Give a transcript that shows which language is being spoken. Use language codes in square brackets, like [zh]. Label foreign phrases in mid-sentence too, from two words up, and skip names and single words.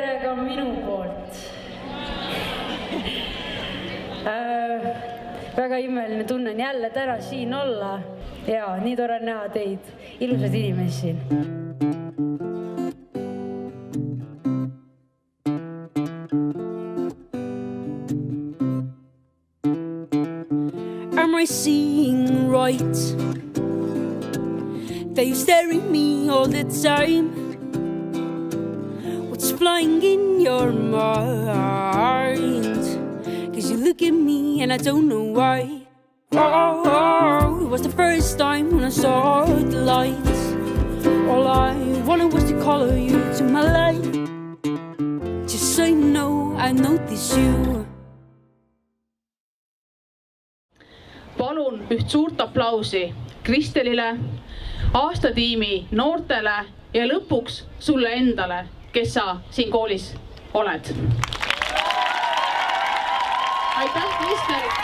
[et] ka minu poolt. Väga imeline tunnen jälle täna siin olla. Ja, nii tore näha teid. Ilusad inimesed siin. [en] Am I seeing right? That you staring me all the time? What's flying in your mind? Cause you look at me and I don't know why. Oh, it was the first time when I saw the lights. All I wanted was to color you to my life. Just so you know, I notice you. [et] Palun üht suurt aplausi Kristelile, aastatiimi noortele ja lõpuks sulle endale, kes sa siin koolis oled. Aitäh, Kristel!